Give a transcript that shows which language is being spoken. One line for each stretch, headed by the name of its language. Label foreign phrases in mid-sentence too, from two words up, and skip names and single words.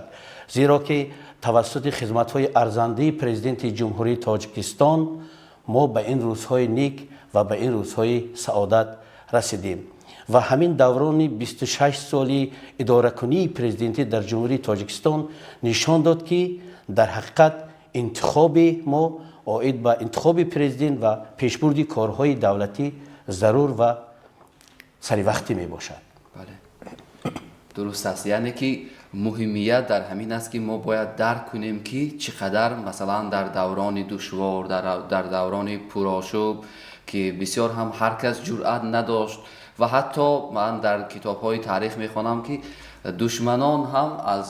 Tajik: зеро ки тавассути хизматҳои арзандаи президенти ҷумҳурии Тоҷикистон мо ба ин рӯзҳои нек ва ба ин рӯзҳои саодат расидем. ва ҳамин даврони 26 соли идоракунии президентӣ дар ҷумҳурии Тоҷикистон нишон дод ки дар ҳақиқат интихоби мо
Persian: اوید به انتخاب پرزیدنت و پیشبرد کارهای دولتی ضرور و سری وقتی می باشد. بله درست است. یعنی که مهمیت در همین است که ما باید درک کنیم که چقدر مثلا در دوران دشوار، در دوران پرآشوب که بسیار هم هر کس جرأت نداشت و حتی من در کتاب های تاریخ میخوانم که دشمنان هم از